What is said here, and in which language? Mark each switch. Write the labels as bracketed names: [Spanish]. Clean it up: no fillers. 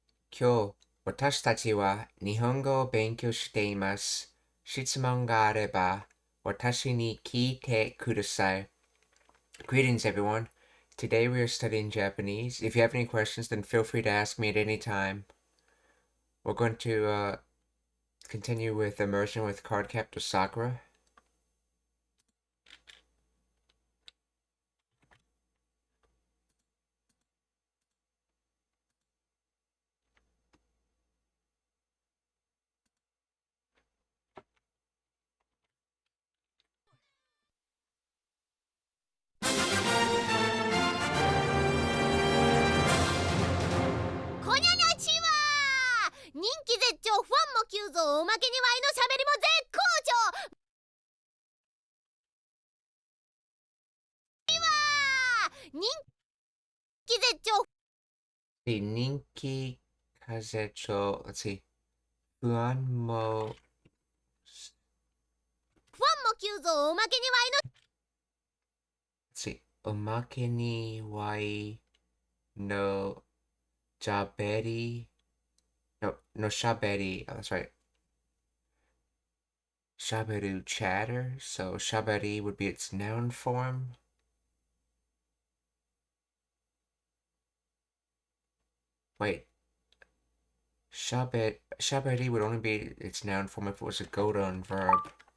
[Japanese] 今日、私たちは日本語を勉強しています。質問があれば、私に聞いてください。 [English] Greetings, everyone. Today we are studying Japanese. If you have any questions, then feel free to ask me at any time. We're going to continue with immersion with Card Captor Sakura. [Japanese] 人気絶頂、ファンも急増、おまけにワイのしゃべりも絶好調。人気絶頂、人気風潮、 [English] let's see. [Japanese] 不安も、ファンも急増、おまけにワイの [English] let's see. [Japanese] おまけにワイのしゃべり [English] No, shaberi. Oh, that's right. Shaberu chatter. So shaberi would be its noun form. Wait. Shaberi would only be its noun form if it was a godon verb.